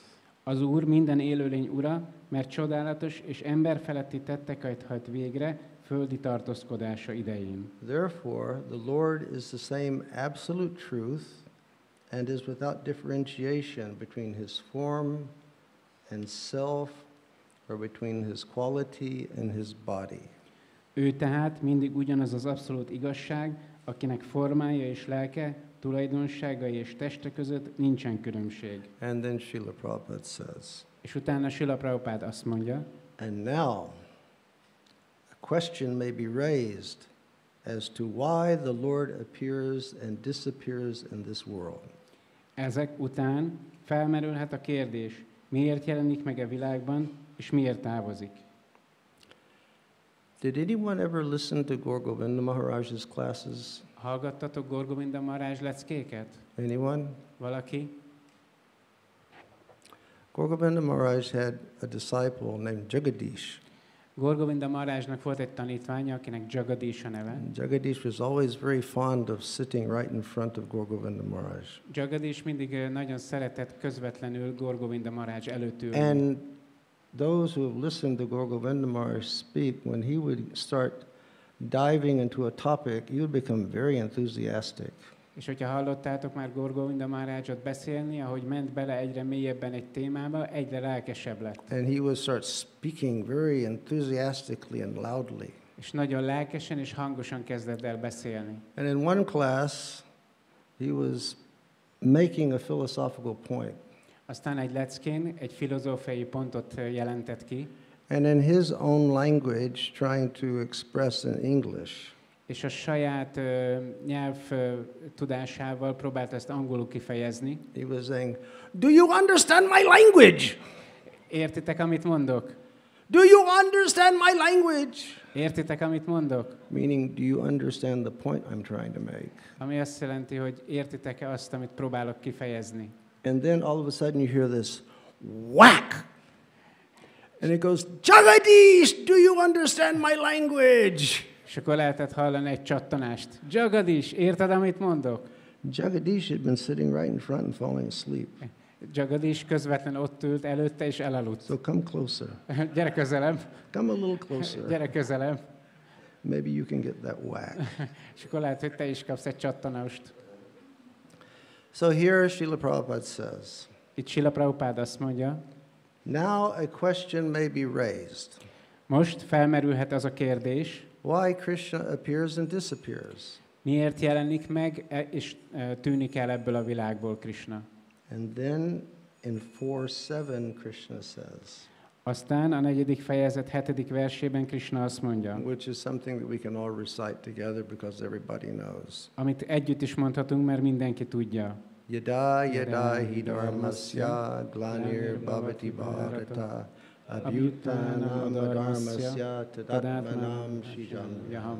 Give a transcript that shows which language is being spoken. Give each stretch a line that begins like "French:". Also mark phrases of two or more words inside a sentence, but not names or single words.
Hungarian: Az Úr minden élőlény ura, mert csodálatos és emberfeletti tetteket hajt végre földi tartózkodása idején.
English: Therefore, the Lord is the same absolute truth and is without differentiation between his form and self or between his quality and his body.
Hungarian: Ő tehát mindig ugyanaz az abszolút igazság, akinek formája és lelke, tulajdonságai és teste között nincsen különbség.
English: And then Srila Prabhupada says,
Hungarian: És utána Srila Prabhupád azt mondja,
English: and now a question may be raised as to why the Lord appears and disappears in this world.
Hungarian: ezek után felmerülhet a kérdés, miért jelenik meg a világban, és miért távozik.
English: Did anyone ever listen to Gaur Govinda Maharaj's classes?
Hungarian: Hallgattatok Gaur Govinda Maharaj leckéket?
English: Anyone?
Hungarian: Valaki?
English: Gaur Govinda Maharaj had a disciple named Jagadish.
Hungarian: Gaur Govinda Maharajnak volt egy tanítványa, akinek Jagadish a neve.
English: Jagadish was always very fond of sitting right in front of Gaur Govinda Maharaj.
Hungarian: Jagadish mindig nagyon szeretett közvetlenül Gaur Govinda Maharaj előtt ülni.
English: And those who have listened to Gaur Govinda Maharaj speak, when he would start diving into a topic, he would become very enthusiastic.
Hungarian: És hogyha hallottátok már Gaur Govinda Maharajot beszélni, ahogy ment bele egyre mélyebben egy témába, egyre lelkesebb lett.
English: And he would start speaking very enthusiastically and loudly.
Hungarian: És nagyon lelkesen és hangosan kezdett el beszélni.
English: And in one class, he was making a philosophical point.
Hungarian: Aztán egy leckén egy filozófiai pontot jelentett ki,
English: And in his own language, trying to express in English.
Hungarian: és a saját nyelv tudásával próbálta ezt angolul kifejezni.
English: He was saying, "Do you understand my language?
Hungarian: Értitek, amit mondok?
English: Do you understand my language?"
Hungarian: Értitek, amit mondok?
English: Meaning, do you understand the point I'm trying to make?
Hungarian: Ami azt jelenti, hogy értitek-e azt, amit próbálok kifejezni.
English: And then all of a sudden you hear this whack. And it goes, "Jagadish, do you understand my language?"
Hungarian: És akkor lehetett hallani egy csattanást. Jagadish, érted, amit mondok?
English: Jagadish had been sitting right in front and falling asleep.
Hungarian: Jagadish közvetlenül ott ült előtte, és elaludt.
English: So come closer.
Hungarian: Gyere közelebb.
English: Come a little closer.
Hungarian: Gyere közelebb.
English: Maybe you can get that whack.
Hungarian: És akkor lehet, hogy te is kapsz egy csattanást.
English: So here Srila Prabhupada says,
Hungarian: Itt Srila Prabhupád azt mondja,
English: now a question may be raised.
Hungarian: most felmerülhet az a kérdés,
English: Why Krishna appears and disappears?
Hungarian: miért jelenik meg, és tűnik el ebből a világból Krishna.
English: And then in 4:7 Krishna says,
Hungarian: Aztán a 4. fejezet 7. versében Krishna azt mondja,
English: which is something that we can all recite together because everybody knows.
Hungarian: amit együtt is mondhatunk, mert mindenki tudja.
Sanskrit: Yada yada hi dharmasya glanir bhavati bharata abhyutanam dharmasya tadatmanam shijam.